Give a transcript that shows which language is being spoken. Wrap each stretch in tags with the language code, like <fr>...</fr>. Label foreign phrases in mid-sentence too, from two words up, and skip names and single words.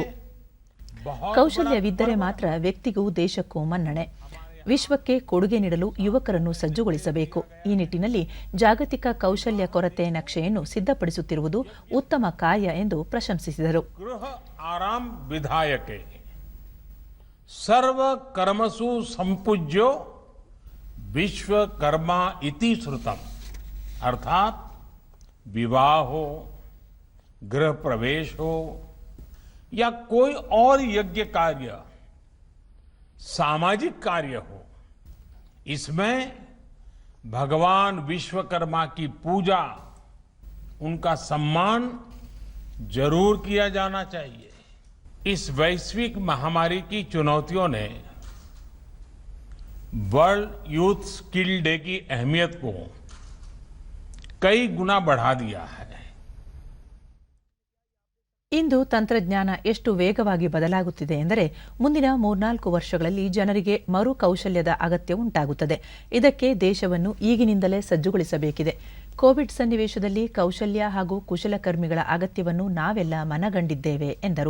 <kn>ಕೌಶಲ್ಯವಿದ್ದರೆ ಮಾತ್ರ ವ್ಯಕ್ತಿಗೂ ದೇಶಕ್ಕೂ ಮನ್ನಣೆ. ವಿಶ್ವಕ್ಕೆ ಕೊಡುಗೆ ನೀಡಲು ಯುವಕರನ್ನು ಸಜ್ಜುಗೊಳಿಸಬೇಕು. ಈ ನಿಟ್ಟಿನಲ್ಲಿ ಜಾಗತಿಕ ಕೌಶಲ್ಯ ಕೊರತೆ ನಕ್ಷೆಯನ್ನು ಸಿದ್ಧಪಡಿಸುತ್ತಿರುವುದು ಉತ್ತಮ ಕಾರ್ಯ ಎಂದು ಪ್ರಶಂಸಿಸಿದರು.</kn> <sa>ಗೃಹ ಆರಾಮ್ ವಿಧಾಯಕೆ ಸರ್ವ ಕರ್ಮಸು ಸಂಪೂಜ್ಯೋ विश्वकर्मा इति श्रुतम,</sa> <hi>अर्थात विवाह हो, गृह प्रवेश हो या कोई और यज्ञ कार्य, सामाजिक कार्य हो, इसमें भगवान विश्वकर्मा की पूजा, उनका सम्मान जरूर किया जाना चाहिए। इस वैश्विक महामारी की चुनौतियों ने वर्ल्ड यूथ स्किल डे की अहमियत को कई गुना बढ़ा दिया है।</hi> <kn>ಇಂದು ತಂತ್ರಜ್ಞಾನ ಎಷ್ಟು ವೇಗವಾಗಿ ಬದಲಾಗುತ್ತಿದೆ ಎಂದರೆ ಮುಂದಿನ 3-4 ವರ್ಷಗಳಲ್ಲಿ ಜನರಿಗೆ ಮರು ಕೌಶಲ್ಯದ ಅಗತ್ಯ ಉಂಟಾಗುತ್ತದೆ. ಇದಕ್ಕೆ ದೇಶವನ್ನು ಈಗಿನಿಂದಲೇ ಸಜ್ಜುಗೊಳಿಸಬೇಕಿದೆ. ಕೋವಿಡ್ ಸನ್ನಿವೇಶದಲ್ಲಿ ಕೌಶಲ್ಯ ಹಾಗೂ ಕುಶಲಕರ್ಮಿಗಳ ಅಗತ್ಯವನ್ನು ನಾವೆಲ್ಲ ಮನಗಂಡಿದ್ದೇವೆ ಎಂದರು.</kn>